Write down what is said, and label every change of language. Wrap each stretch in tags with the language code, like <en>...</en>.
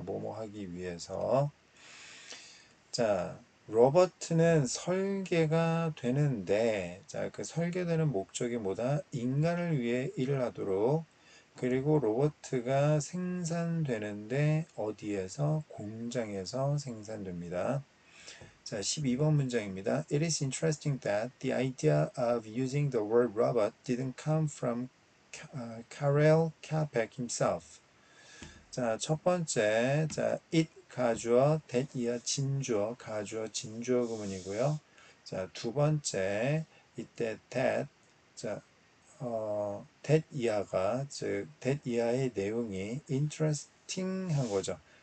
<ko>뭐뭐 하기 위해서. 자, 로버트는 설계가 되는데, 자, 그 설계되는 목적이 뭐다? 인간을 위해 일을 하도록. 그리고 로버트가 생산되는데 어디에서? 공장에서 생산됩니다. 자, 12번 문장입니다.</ko> <en>It is interesting that the idea of using the word robot didn't come from Karel Capek himself.</en> <ko>자, 첫 번째, 자, it 가주어, that 이어 진주어, 가주어, 진주어 구문이고요. 자, 두 번째, 이때 that, 자, that 이하가, 즉, that 이하의 내용이 interesting 한 거죠.</ko>